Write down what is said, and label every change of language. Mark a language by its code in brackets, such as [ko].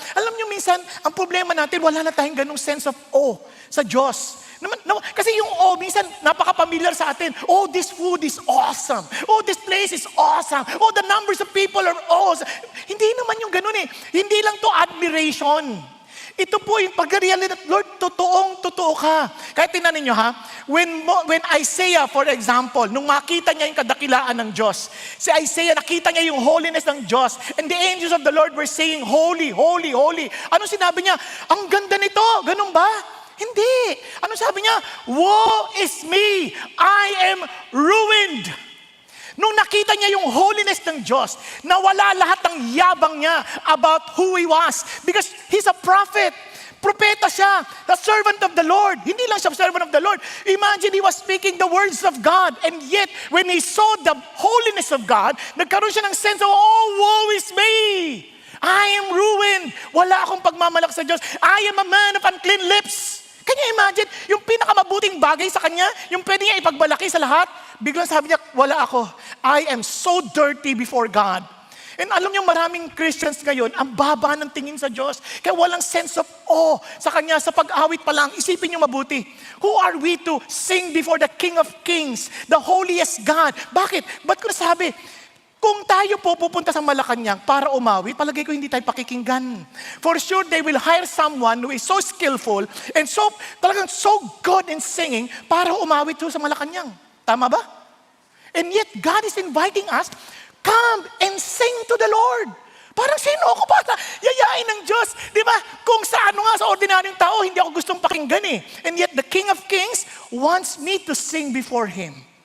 [tl] Alam niyo minsan, ang problema natin, wala na tayong ganung sense of awe sa Diyos. Kasi yung awe, minsan, napaka-familiar sa atin. [en] Oh, this food is awesome. Oh, this place is awesome. Oh, the numbers of people are awesome. [tl] Hindi naman yung ganun eh. Hindi lang to admiration. Ito po yung pag-realidad, Lord, totoo ka. Kaya tingnan ninyo ha, [en] when Isaiah, for example, [tl] nung makita niya yung kadakilaan ng Diyos, si Isaiah, nakita niya yung holiness ng Diyos, [en] and the angels of the Lord were saying, holy, holy, holy. [tl] Ano sinabi niya? Ang ganda nito, ganun ba? Hindi. Ano sabi niya? [en] Woe is me, I am ruined. [tl] Nung nakita niya yung holiness ng Diyos, nawala lahat ng yabang niya [en] about who he was. Because he's a prophet. [tl] Propeta siya. [en] The servant of the Lord. [tl] Hindi lang siya servant of the Lord. [en] Imagine he was speaking the words of God. And yet, when he saw the holiness of God, [tl] nagkaroon siya ng [en] sense of, oh, woe is me. I am ruined. [tl] Wala akong pagmamalak sa Diyos. [en] I am a man of unclean lips. Can you imagine? [tl] Yung pinakamabuting bagay sa kanya, yung pwede niya ipagbalaki sa lahat, biglang sabi niya, wala ako. [en] I am so dirty before God. [tl] And alam niyo, maraming Christians ngayon, ang baba ng tingin sa Diyos. Kaya walang sense of awe sa Kanya. Sa pag-awit pa lang, isipin niyo mabuti. [en] Who are we to sing before the King of Kings, the holiest God? [tl] Bakit? Ba't ko nasabi? Kung tayo po pupunta sa Malacanang para umawit, palagay ko hindi tayo pakikinggan. [en] For sure, they will hire someone who is so skillful and talagang so good in singing [tl] para umawit sa Malacanang. Tama ba? [en] And yet, God is inviting us, come and sing to the Lord. [tl] Parang sino ako para yayain ng Diyos? Di ba? Kung sa sa ordinaryong tao, hindi ako gustong pakinggan eh. [en] And yet, the King of Kings wants me to sing before Him.